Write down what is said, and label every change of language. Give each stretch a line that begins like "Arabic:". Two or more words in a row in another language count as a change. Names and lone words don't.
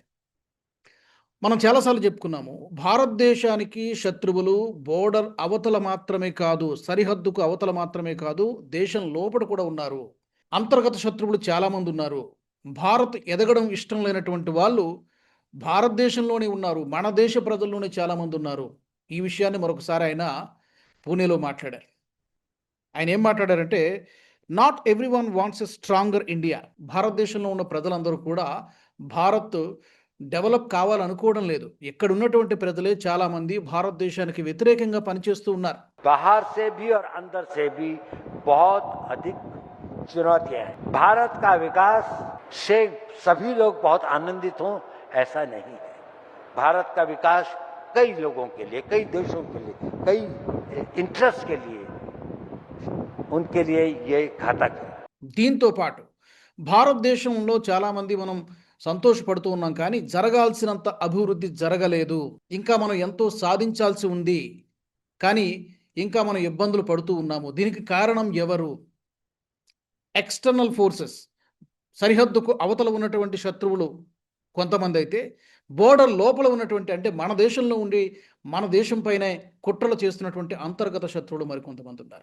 Telugu: మనం చాలాసార్లు చెప్పుకున్నాము, భారతదేశానికి శత్రువులు బోర్డర్ అవతల మాత్రమే కాదు, సరిహద్దుకు అవతల మాత్రమే కాదు, దేశం లోపల కూడా ఉన్నారు. అంతర్గత శత్రువులు చాలామంది ఉన్నారు. భారత్ ఎదగడం ఇష్టం లేనటువంటి వాళ్ళు భారతదేశంలోనే ఉన్నారు. మన దేశ ప్రజల్లోనే చాలామంది ఉన్నారు. ఈ విషయాన్ని మరొకసారి ఆయన పూణేలో మాట్లాడారు. ఆయన ఏం మాట్లాడారంటే,
English: Not every one wants a stronger India.
Telugu: భారతదేశంలో ఉన్న ప్రజలందరూ కూడా భారత్ డెవలప్ కావాలనుకోవడం లేదు. ఇక్కడ ఉన్నటువంటి ప్రజలే చాలా మంది భారతదేశానికి వ్యతిరేకంగా పనిచేస్తూ ఉన్నారు.
Hindi: बाहर से भी और अंदर से भी बहुत अधिक चुनौतियां हैं. भारत का विकास से सभी लोग बहुत आनंदित हों ऐसा नहीं है. भारत का विकास कई लोगों के लिए, कई देशों के लिए, कई इंटरेस्ट के लिए, उनके लिए ये घातक है.
Telugu: దీంతో పాటు భారతదేశంలో చాలా మంది మనం సంతోషపడుతూ ఉన్నాం, కానీ జరగాల్సినంత అభివృద్ధి జరగలేదు. ఇంకా మనం ఎంతో సాధించాల్సి ఉంది, కానీ ఇంకా మనం ఇబ్బందులు పడుతూ ఉన్నాము. దీనికి కారణం ఎవరు?
English: external forces,
Telugu: సరిహద్దుకు అవతల ఉన్నటువంటి శత్రువులు కొంతమంది అయితే, బోర్డర్ లోపల ఉన్నటువంటి, అంటే మన దేశంలో ఉండి మన దేశం పైనే కుట్రలు చేస్తున్నటువంటి అంతర్గత శత్రువులు మరికొంతమంది ఉన్నారు.